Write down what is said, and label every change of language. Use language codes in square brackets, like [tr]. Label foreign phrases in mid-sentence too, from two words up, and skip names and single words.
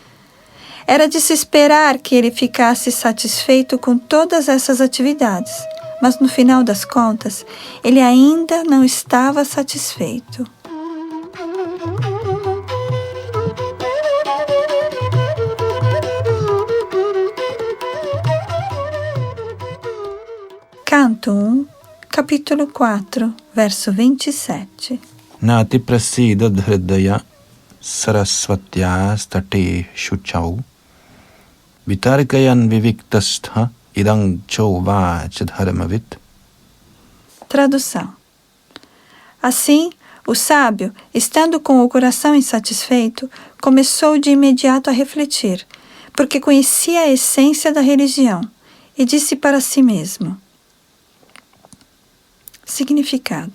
[pt] Era de se esperar que ele ficasse satisfeito com todas essas atividades, mas no final das contas, ele ainda não estava satisfeito. Canto 1, capítulo 4, verso 27. [sa] नाति प्रसीदद् हृदयः सरस्वत्यास् तटे शुचौ वितर्कयन् विविक्तस्थ इदं चोवाच धर्मवित्. [pt] Tradução. Assim, o sábio, estando com o coração insatisfeito, começou de imediato a refletir, porque conhecia a essência da religião, e disse para si mesmo. Significado.